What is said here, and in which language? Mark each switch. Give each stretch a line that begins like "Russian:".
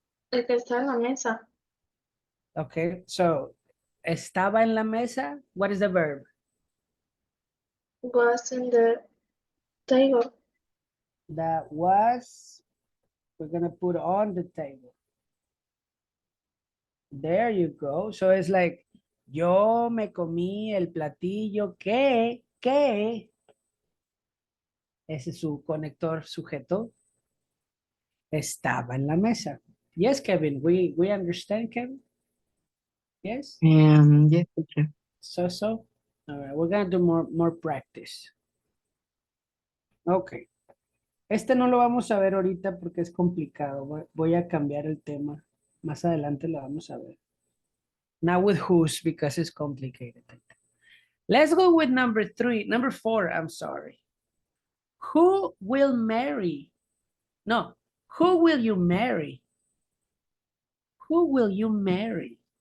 Spanish: El que está en la mesa.
English: Okay, so
Spanish: Estaba en la mesa.
English: What is the verb? Was in the table. That was, we're going to put on the table. There you go. So it's like,
Spanish: yo me comí el platillo que, ese es su conector sujeto, estaba en la mesa.
English: Yes, Kevin, we understand, Kevin? Yes? Yes, teacher. So. All right, we're gonna do more practice. Ok.
Spanish: Este no lo vamos a ver ahorita porque es complicado. Voy a cambiar el tema. Más adelante lo vamos a ver.
English: Now with whose because it's complicated. Let's go with number 4, I'm sorry. Who will marry? No, who will you marry? Who will you marry?